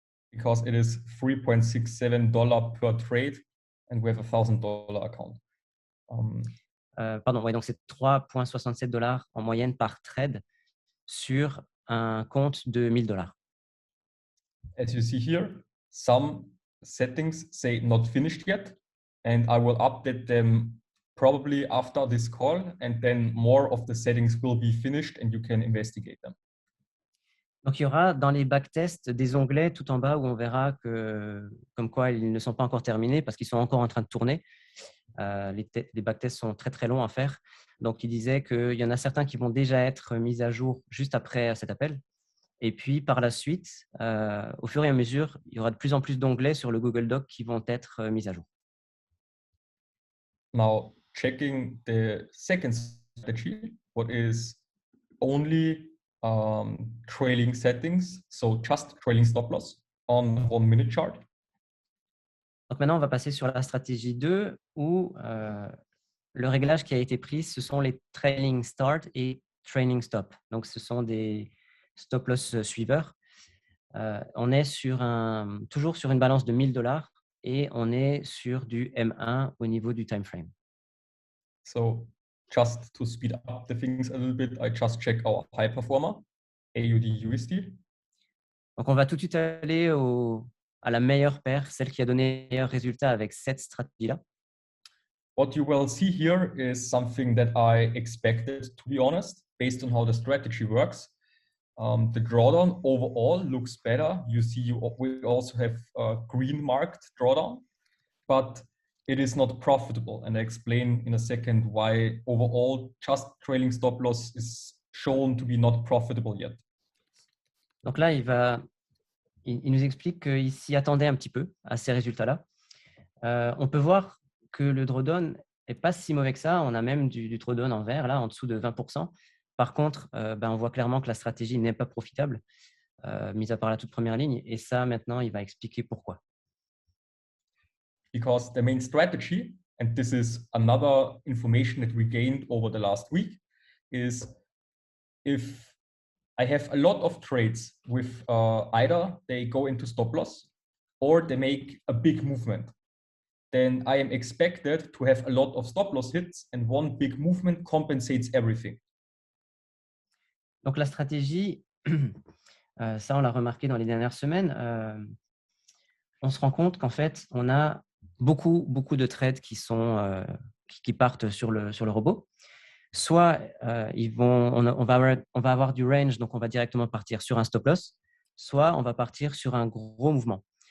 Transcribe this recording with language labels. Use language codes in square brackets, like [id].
[en] Because it is $3.67 per trade and we have a $1,000 account. [fr] Pardon, ouais, donc c'est 3,67 $ en moyenne par trade sur un compte de $1,000. [en] As you see here, some settings say not finished yet, and I will update them probably after this call, and then more of the settings will be finished and you can investigate them. [fr] Donc, il y aura dans les backtests des onglets tout en bas où on verra que, comme quoi ils ne sont pas encore terminés parce qu'ils sont encore en train de tourner. Les backtests sont très, très longs à faire. Donc, il disait qu'il y en a certains qui vont déjà être mis à jour juste après cet appel. Et puis, par la suite, au fur et à mesure, il y aura de plus en plus d'onglets sur le Google Doc qui vont être mis à jour. [en] Now, checking the second strategy, what is only trailing settings, so just trailing stop loss on 1 minute chart. [fr] Donc maintenant, on va passer sur la stratégie 2 où le réglage qui a été pris, ce sont les trailing start et trailing stop. Donc, ce sont des stop loss suiveurs. On est toujours sur une balance de $1,000 et on est sur du M1 au niveau du time frame. [en] So just to speed up the things a little bit, I just check our high performer, AUD/USD. [fr] Donc, on va tout de suite aller à la meilleure paire, celle qui a donné le meilleur résultat avec cette stratégie-là. [en] what you will see here is something that I expected, to be honest, based on how the strategy works. The drawdown overall looks better. You see, we also have a green marked drawdown, but it is not profitable. And I explain in a second why overall just trailing stop loss is shown to be not profitable yet. [fr] Donc là, il nous explique qu'il s'y attendait un petit peu à ces résultats-là. On peut voir que le drawdown n'est pas si mauvais que ça. On a même du drawdown en vert, là, en dessous de 20%. Par contre, on voit clairement que la stratégie n'est pas profitable, mis à part la toute première ligne. Et ça, maintenant, il va expliquer pourquoi. [en] Because the main strategy, and this is another information that we gained over the last week, is if I have a lot of trades with either they go into stop loss or they make a big movement, then I am expected to have a lot of stop loss hits and one big movement compensates everything. [fr] Donc la stratégie, ça on l'a remarqué dans les dernières semaines, on se rend compte qu'en fait on a beaucoup de trades qui partent sur le robot. Soit on va avoir du range, donc on va directement partir sur un stop loss, soit on va partir sur un gros mouvement.